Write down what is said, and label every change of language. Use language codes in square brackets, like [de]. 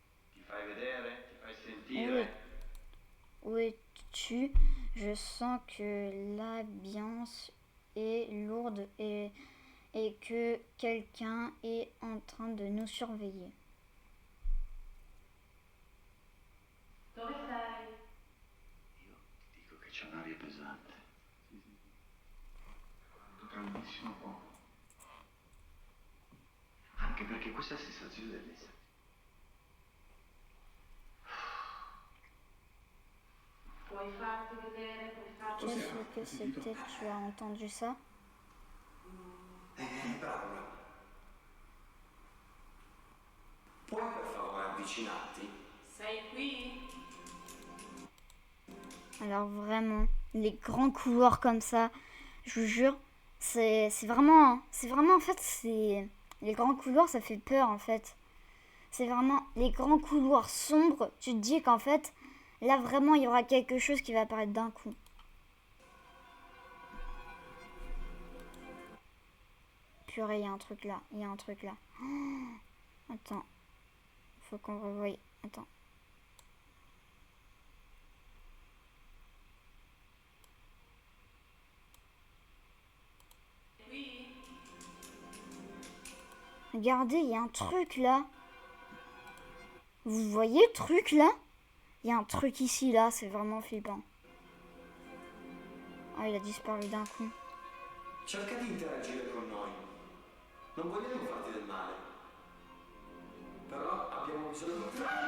[it] Ti fai vedere? Ti fai sentire? [fr] Où es-tu? Je sens que l'ambiance est lourde et que quelqu'un est en train de nous surveiller. [it] Dove sei? Io dico che c'è un'aria pesante. Caldissimo poco. Anche perché questa sensazione dell'essere. Puoi farti vedere, puoi farti vedere. [fr] Qu'est-ce que c'était? Tu as entendu ça? Bravo. [it] Puoi per favore avvicinarti? Sei qui? [fr] Alors vraiment, les grands couloirs comme ça, je vous jure, c'est vraiment en fait, c'est les grands couloirs, ça fait peur en fait. C'est vraiment les grands couloirs sombres, tu te dis qu'en fait, là vraiment il y aura quelque chose qui va apparaître d'un coup. Purée, il y a un truc là, Oh, attends, faut qu'on revoie, attends. Regardez, il y a un truc là. Vous voyez le truc là? Il y a un truc ici là, c'est vraiment flippant. Ah, il a disparu d'un coup. [it] Cerca di interagire con noi. Non vogliamo farti del male. Però abbiamo bisogno di te.